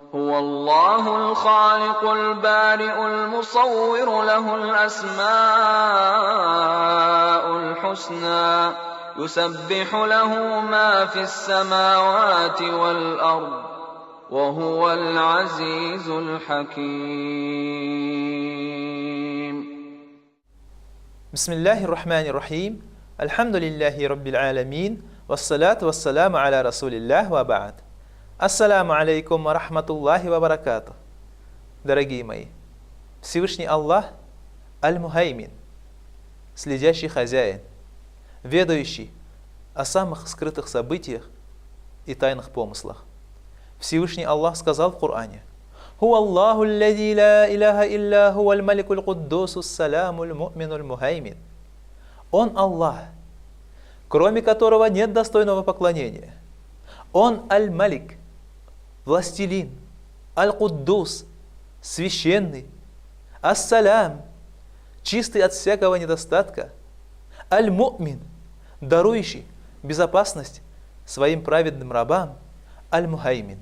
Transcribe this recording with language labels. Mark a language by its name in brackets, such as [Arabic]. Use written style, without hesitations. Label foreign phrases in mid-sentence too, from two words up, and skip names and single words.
[Arabic] هو الله الخالق البارئ المصور له الأسماء الحسنى يسبح له ما في السماوات والأرض وهو العزيز الحكيم. بسم الله الرحمن الرحيم. الحمد لله رب العالمين والصلاة والسلام على رسول الله وبعد. السلام عليكم ورحمة الله وبركاته. [Russian] Дорогие мои, Всевышний Аллах Аль-Мухаймин, следящий хозяин, ведающий о самых скрытых событиях и тайных помыслах. Всевышний Аллах сказал в Коране: [Arabic] «هو الله الذي لا إله إلا هو الملك القدوس السلام المؤمن المهيمن». [Russian] Он Аллах, кроме которого нет достойного поклонения. Он Аль-Малик, властелин, Аль-Куддус, священный, Ас-Салям, чистый от всякого недостатка, Аль-Му'мин, дарующий безопасность своим праведным рабам, Аль-Мухаймин.